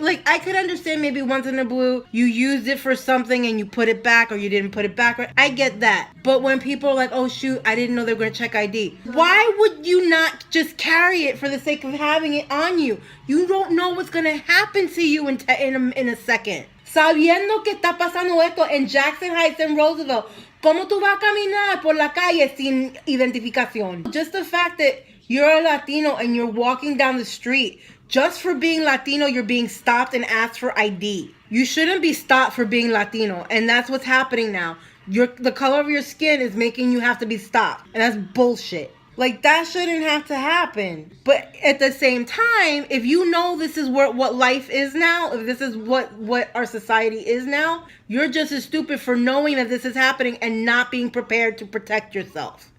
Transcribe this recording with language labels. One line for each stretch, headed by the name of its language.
English: Like, I could understand maybe once in a blue, you used it for something and you put it back or you didn't put it back. I get that. But when people are like, oh shoot, I didn't know they were going to check ID. Why would you not just carry it for the sake of having it on you? You don't know what's going to happen to you in a second.
Spanish: Sabiendo que está pasando esto en Jackson Heights and Roosevelt, ¿cómo tú vas a caminar por la calle sin identificación?
English: Just the fact that you're a Latino and you're walking down the street, just for being Latino, you're being stopped and asked for ID. You shouldn't be stopped for being Latino, and that's what's happening now. The color of your skin is making you have to be stopped, and that's bullshit. Like, that shouldn't have to happen. But at the same time, if you know this is what life is now, if this is what our society is now, you're just as stupid for knowing that this is happening and not being prepared to protect yourself.